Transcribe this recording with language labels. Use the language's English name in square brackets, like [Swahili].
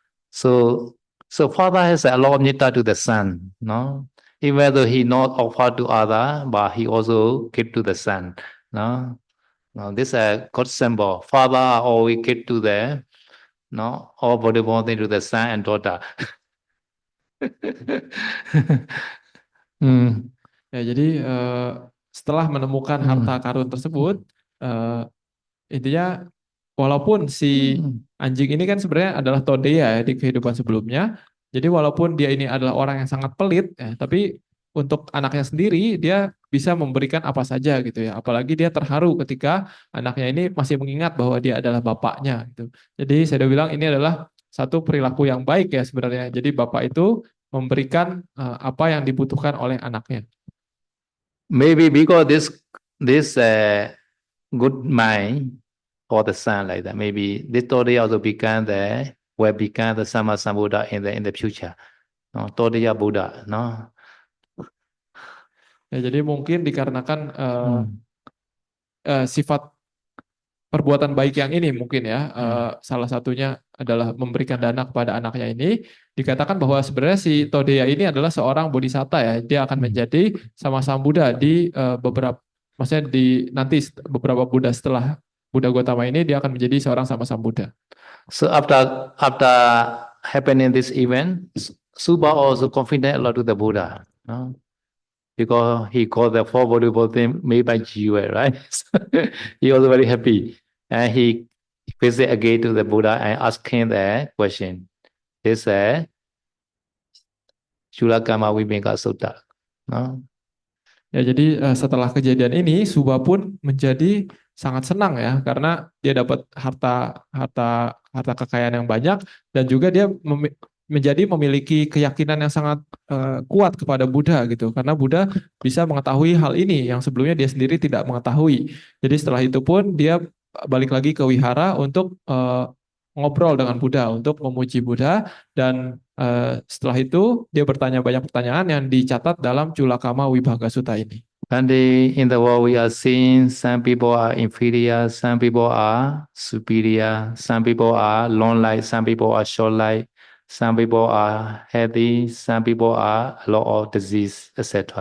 [English] So father has a lot of metta to the son, no? Even though he not offer to other, but he also give to the son, no? Now this is a good symbol. Father always give to the, no, all body thing to the son and daughter. Hmm. [Indonesian] Ya, jadi setelah menemukan harta karun tersebut, intinya walaupun si anjing ini kan sebenarnya adalah Todeya ya di kehidupan sebelumnya. Jadi walaupun dia ini adalah orang yang sangat pelit, ya, tapi untuk anaknya sendiri dia bisa memberikan apa saja gitu ya. Apalagi dia terharu ketika anaknya ini masih mengingat bahwa dia adalah bapaknya gitu. Jadi saya udah bilang ini adalah satu perilaku yang baik ya sebenarnya. Jadi bapak itu memberikan apa yang dibutuhkan oleh anaknya. [English] Maybe because this good mind for the son like that. Maybe this Todiya also will become the Sama Sambuddha in the future. No, Todiya Buddha, no. [Indonesian] Ya, jadi mungkin dikarenakan sifat perbuatan baik yang ini mungkin ya, salah satunya adalah memberikan dana kepada anaknya ini, dikatakan bahwa sebenarnya si Todeya ini adalah seorang bodhisatta ya, dia akan menjadi sama Buddha di beberapa, maksudnya di nanti beberapa Buddha setelah Buddha Gautama ini dia akan menjadi seorang sama Buddha. [English] So after happening this event, Subha also confident a lot to the Buddha, no? Because he called the four body thing made by Jiva, right? So he was very happy. And he visit again to the Buddha and asked him the question. He said, Shulakama Vibhanga Sutta. No? [Indonesian] Ya, jadi setelah kejadian ini Subha pun menjadi sangat senang ya karena dia dapat harta harta harta kekayaan yang banyak dan juga dia menjadi memiliki keyakinan yang sangat kuat kepada Buddha gitu karena Buddha bisa mengetahui hal ini yang sebelumnya dia sendiri tidak mengetahui. Jadi setelah itu pun dia balik lagi ke wihara untuk ngobrol dengan Buddha untuk memuji Buddha dan setelah itu dia bertanya banyak pertanyaan yang dicatat dalam Culakama Vibhaga Sutta ini. [English] And in the world we are seeing some people are inferior, some people are superior, some people are long life, some people are short life, some people are healthy, some people are a lot of disease, etc.